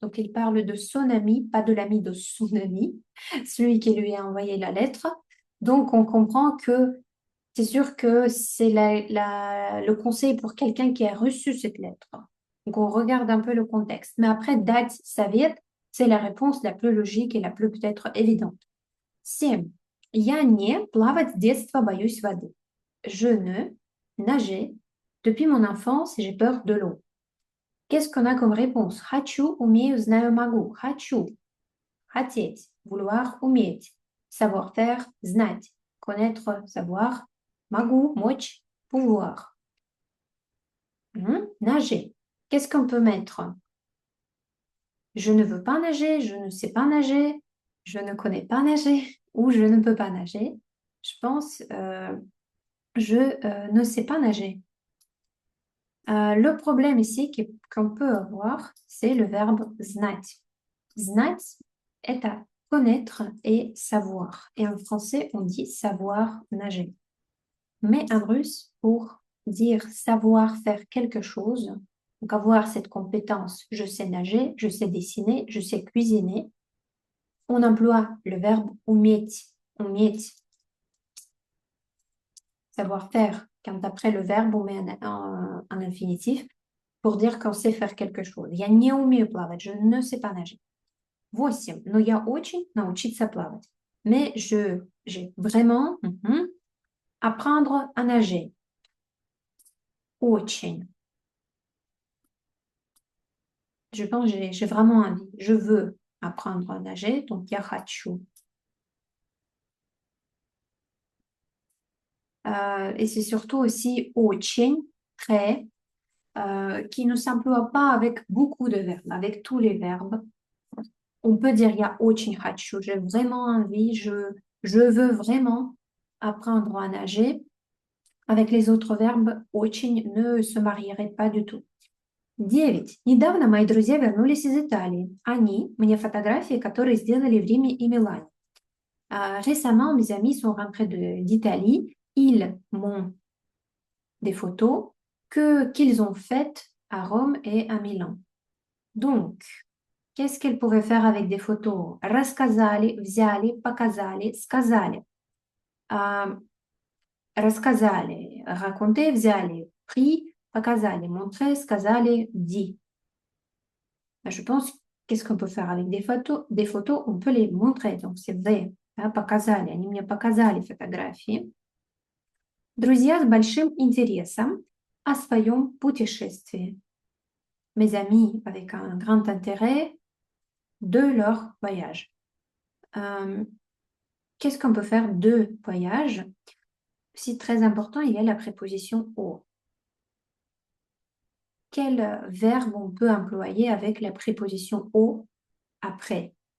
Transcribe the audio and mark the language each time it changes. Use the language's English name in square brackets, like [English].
[French] Donc, il parle de son ami, pas de l'ami de son ami, celui qui lui a envoyé la lettre. Donc, on comprend que c'est sûr que c'est le conseil pour quelqu'un qui a reçu cette lettre. Donc, on regarde un peu le contexte. Mais après, date, savет, c'est la réponse la plus logique et la plus peut-être évidente. 7. [Russian] Я не плавать с детства боюсь воды. [French] Je ne nager depuis mon enfance, j'ai peur de l'eau. Qu'est-ce qu'on a comme réponse? [Russian] Хочу, умею, знаю, могу. Хочу. Хотеть. [French] Vouloir, уметь. Savoir-faire, знать. Connaître, savoir. [Russian] Могу, мочь, pouvoir. [French] Nager. Qu'est-ce qu'on peut mettre? Je ne veux pas nager, je ne sais pas nager, je ne connais pas nager ou je ne peux pas nager. Je pense, je ne sais pas nager. Le problème ici qu'on peut avoir, c'est le verbe знать. Знать, est à connaître et savoir. Et en français, on dit savoir nager. Mais en russe, pour dire savoir faire quelque chose, donc avoir cette compétence, je sais nager, je sais dessiner, je sais cuisiner, on emploie le verbe уметь, уметь, savoir faire. Quand après le verbe, on met un infinitif pour dire qu'on sait faire quelque chose. [Russian] Я не умею плавать, [French] je ne sais pas nager. 8. [Russian] Но я очень научиться плавать. [French] Mais j'ai vraiment apprendre à nager. [Russian] Очень. [French] Je pense que j'ai vraiment envie. Je veux apprendre à nager, donc [Russian] я хочу. [French] Et c'est surtout aussi очень, très, qui ne s'emploie pas avec beaucoup de verbes, avec tous les verbes. On peut dire [Russian] я очень хочу, [French] j'ai vraiment envie, je veux vraiment apprendre à nager. Avec les autres verbes, очень ne se marierait pas du tout. 9. [Russian] Недавно мои друзья вернулись из Италии. Они мне фотографии, которые сделали в Риме и Милане. [French] Récemment, mes amis sont rentrés d'Italie. Ils m'ont des photos qu'ils ont faites à Rome et à Milan. Donc, qu'est-ce qu'elles pouvaient faire avec des photos? [Russian] Рассказали, взяли, показали, сказали. [French] Рассказали, raconter, взяли, pris, показали, montrer, сказали, dit. Je pense, qu'est-ce qu'on peut faire avec des photos? Des photos, on peut les montrer, donc c'est vrai. [Russian] Показали, они мне показали фотографии. Друзья с большим интересом о своем путешествии. [French] Mes amis avec un grand intérêt de leur voyage. Qu'est-ce qu'on peut faire de voyage? C'est très important, il y a la préposition au. quel verbe on peut employer avec la préposition o après.